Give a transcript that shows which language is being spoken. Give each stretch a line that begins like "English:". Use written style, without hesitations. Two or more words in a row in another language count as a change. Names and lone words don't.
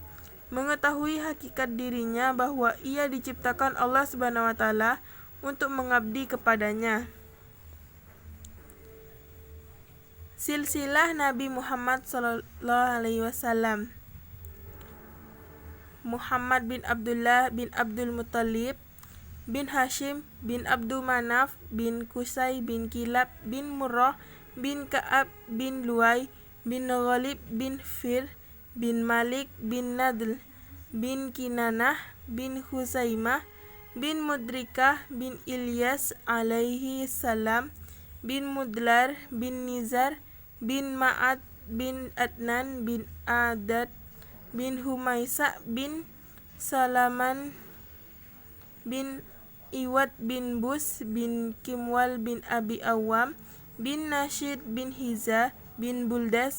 Indonesian: Mengetahui hakikat dirinya bahwa ia diciptakan Allah
Arabic: سبحانه وتعالى
Indonesian: untuk mengabdi kepadanya. Silsilah Nabi Muhammad SAW. Muhammad bin Abdullah bin Abdul Muttalib bin Hashim bin Abdul Manaf bin Qusay bin Kilab bin Murrah bin Ka'ab bin Luay bin Ghalib bin Fir bin Malik bin Nadl bin Kinanah bin Huzaimah bin Mudrikah bin Ilyas
Arabic: عليه السلام
Indonesian: bin Mudlar bin Nizar bin Ma'ad bin Adnan bin Adad bin Humaisa bin Salaman bin Iwad bin Bus bin Kimwal bin Abi Awam bin Nashid bin Hiza bin Buldas